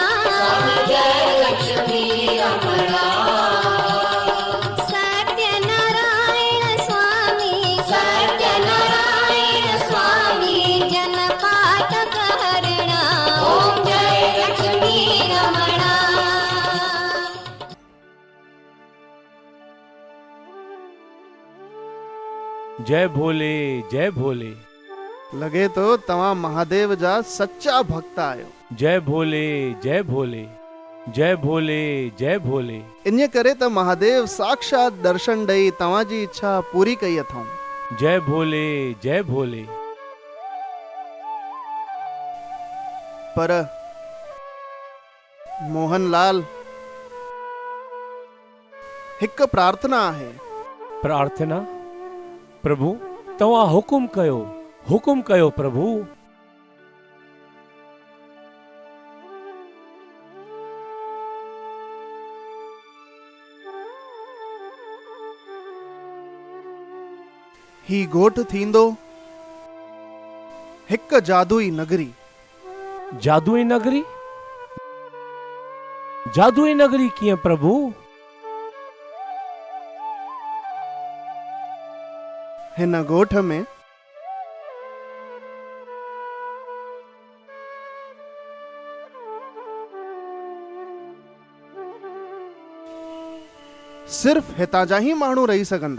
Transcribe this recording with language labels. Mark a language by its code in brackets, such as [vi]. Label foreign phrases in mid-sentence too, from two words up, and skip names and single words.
[hi] जय लक्ष्मी रमणा सत्यनारायण स्वामी सत्यनारायण स्वामी जनपातक हरणा ओम जय लक्ष्मी रमणा जय भोले जय भोले [sd] लगे तो तव्हां महादेव जा सच्चा भक्त आहियो। [hi] जय भोले जय भोले जय भोले जय भोले [sd] इन करे त महादेव साक्षात दर्शन ॾेई तव्हांजी इच्छा पूरी कई अथऊं। [hi] जय भोले जय भोले [sd] पर मोहनलाल हिकु प्रार्थना आहे। प्रार्थना प्रभु तव्हां हुकुम कयो प्रभु। ही ॻोठ थींदो हिकु जादुई नगरी। जादुई नगरी? जादुई नगरी कीअं प्रभु? हिन ॻोठ में सिर्फ हितां जा ही माण्हू रही सघंदा।